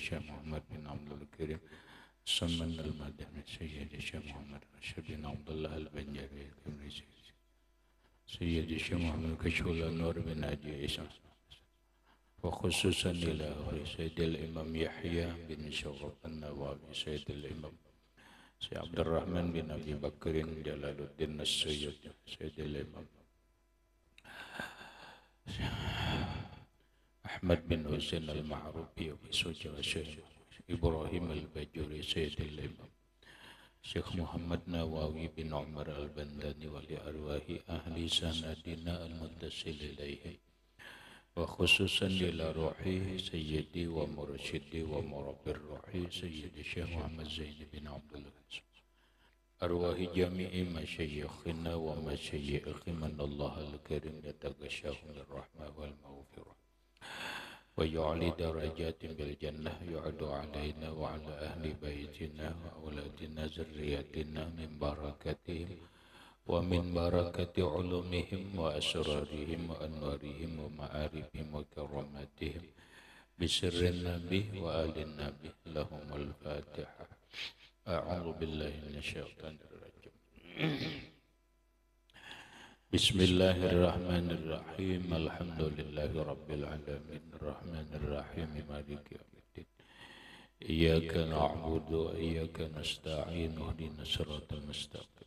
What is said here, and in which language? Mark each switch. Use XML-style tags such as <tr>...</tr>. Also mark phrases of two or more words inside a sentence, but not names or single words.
<ar>شيخ محمد بن عبد الكريم سمان المدني سيدي شيخ محمد رشيد بن عبد الله البنجري سيدي شيخ محمد كشف النور بن حاجي عيسى وخصوصا إلى سيدي الإمام يحيى بن شرف النووي سيدي الإمام شيخ عبد الرحمن بن أبي بكر جلال الدين السيد سيدي الإمام أحمد بن حسين المعروفي وشيخ إبراهيم الباجوري سيدي الإمام شيخ محمد نووي بن عمر البنداني ولأرواح أهل سندنا المتصل إليهم وخصوصا إلى روح سيدي ومرشدي ومربي روحي سيدي شيخ محمد زيني بن عبد العزيز أرواح جميع مشايخنا ومشايخ من الله الكريم يتغشاهم بالرحمة والمغفرة ويعلي درجات بالجنة يعاد علينا وعلى أهل بيتنا وأولادنا ذرياتنا من بركاتهم ومن بركات علومهم وأسرارهم وأنوارهم ومعارفهم وكراماتهم بسر النبي وآل النبي لهم الفاتحة. أعوذ بالله من الشيطان الرجيم. بسم الله الرحمن الرحيم. الحمد لله رب العالمين الرحمن الرحيم مالك يوم الدين. إياك نعبد وإياك نستعين اهدنا الصراط المستقيم.</ar>